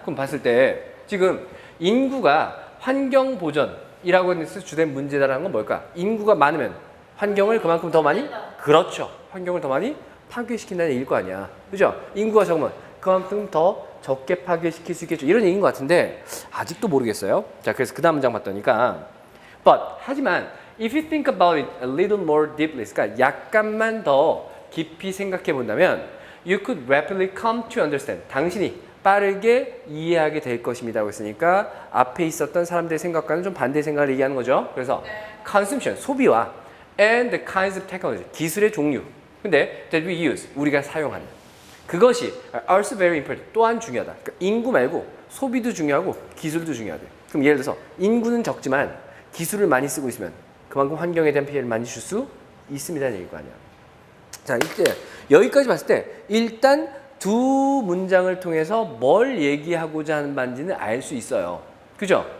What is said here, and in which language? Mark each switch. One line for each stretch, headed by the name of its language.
Korean: 그럼 봤을 때 지금 인구가 환경 보전이라고 해서 주된 문제다라는 건 뭘까? 인구가 많으면 환경을 그만큼 더 많이? 그렇죠. 환경을 더 많이 파괴시킨다는 얘기일 거 아니야. 그죠? 인구가 적으면 그만큼 더 적게 파괴시킬 수 있겠죠. 이런 얘기인 것 같은데 아직도 모르겠어요. 자, 그래서 그 다음 문장 봤더니까 하지만
English: if you think about it a little more deeply,
Korean: 그러니까 약간만 더 깊이 생각해 본다면
English: you could rapidly come to understand.
Korean: 당신이 빠르게 이해하게 될 것입니다라고 했으니까 앞에 있었던 사람들의 생각과는 좀 반대의 생각을 얘기하는 거죠.
English: 그래서 consumption,
Korean: 소비와
English: and the kinds of technology,
Korean: 기술의 종류. 근데
English: that we use,
Korean: 우리가 사용하는. 그것이
English: also very important,
Korean: 또한 중요하다. 그러니까 인구 말고 소비도 중요하고 기술도 중요하대. 그럼 예를 들어서 인구는 적지만 기술을 많이 쓰고 있으면 그만큼 환경에 대한 피해를 많이 줄 수 있습니다는 얘기일 거 아니야. 자, 이제 여기까지 봤을 때 일단 2문장을 통해서 뭘 얘기하고자 하는 바인지는 알 수 있어요. 그죠?